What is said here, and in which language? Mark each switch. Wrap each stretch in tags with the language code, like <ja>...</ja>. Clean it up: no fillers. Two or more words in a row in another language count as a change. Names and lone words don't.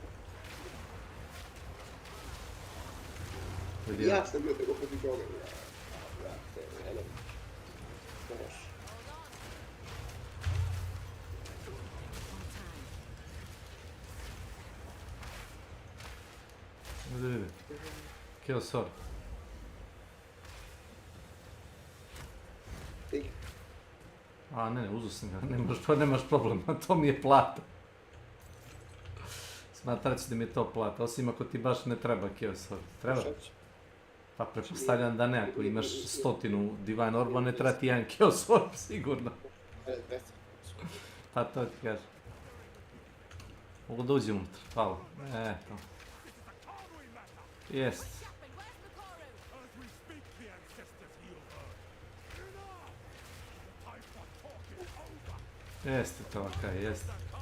<sr>Vidi Ja sam bio tako protiv toga. Brate, Bož. Vidi. Kill sword. A ne, uzu sam ga, nemaš problem, to mi je plata. Smatrat ću da mi je to plata, osim ako ti baš ne treba kill sword. Treba? Pa pretpostavljam da ne, ako imaš 100 Divine Orba, ne treba ti jedan kill sword, sigurno. Pa to ti kažem. Mogu da uđem unutra, hvala. Eto. Jest. Jeste to okej, jeste.</sr>